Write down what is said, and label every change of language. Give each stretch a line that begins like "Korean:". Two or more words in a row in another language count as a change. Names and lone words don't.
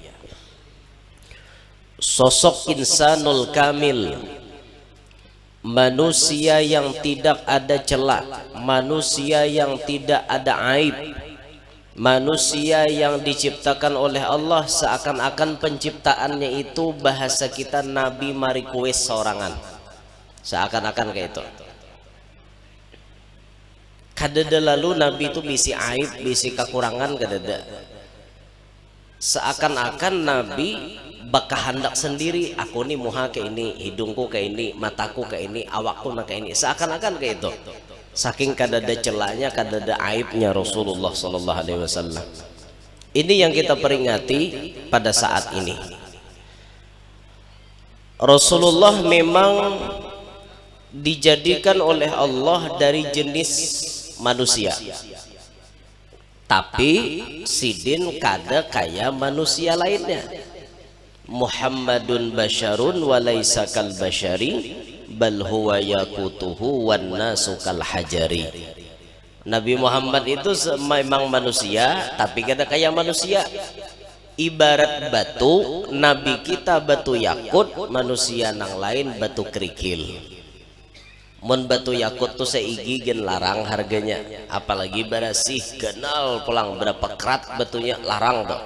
Banjar: sosok
Arabic: الإنسان الكامل,
Banjar: manusia yang tidak ada celah, manusia yang tidak ada aib, manusia yang diciptakan oleh Allah seakan-akan penciptaannya itu bahasa kita Nabi Marikues sorangan, seakan-akan kayak itu. Kadada lalu Nabi itu bisi aib, bisi kekurangan, kadada. Seakan-akan Nabi bakal hendak sendiri, aku nih muha kayak ini, hidungku kayak ini, mataku kayak ini, awakku kayak ini, seakan-akan kayak itu. Saking kadada celahnya, kadada aibnya Rasulullah
Arabic: صلى الله عليه وسلم.
Banjar: Ini yang kita peringati pada saat ini. Rasulullah memang dijadikan oleh Allah dari jenis manusia, tapi sidin kada kayak manusia lainnya.
Arabic: محمد بشر وليس كالبشر بل هو ياقوتة والناس كالحجر.
Banjar: Nabi Muhammad itu memang manusia tapi kada kayak manusia. Ibarat batu, Nabi kita batu yakut, manusia nang lain batu kerikil. Mun batu yakut tuh seigi gen larang harganya, apalagi barasih kenal pulang berapa kerat batunya larang tuh.